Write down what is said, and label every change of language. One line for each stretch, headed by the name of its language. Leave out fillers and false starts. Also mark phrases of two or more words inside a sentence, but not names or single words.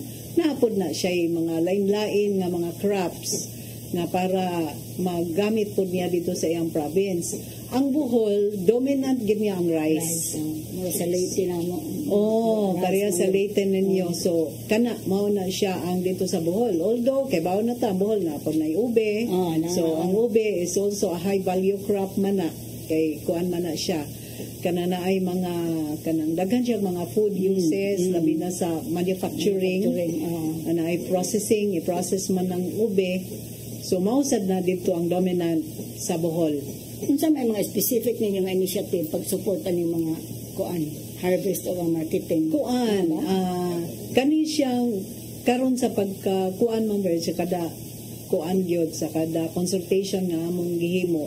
Cebuano: Napod na siya mga lain-lain nga mga crops nga para magamit po niya dito sa iyang province. Ang Bohol, dominant gid niya ang rice. Sa Leyte na mo. Pareha sa Leyte ninyo. So, kana, mao na siya ang dito sa Bohol. Although, kay baon na ta, Bohol na, pag na ube. So, ang ube is also a
English: high value crop
Cebuano: man na. Kay kuan man na siya. Kana na ay mga, kanang daghan siya mga
English: food uses,
Cebuano: labi na sa manufacturing. Na ay processing, i-process man ng ube. So, mausad na dito ang dominant sa Bohol. Unsa may mga specific ninyo nga initiative pagsuporta ni mga kuan harvest o marketing? Kuan, kani siyang karon sa pagkuan Mamberge sa kada kuan gyud sa kada consultation nga among gihimo.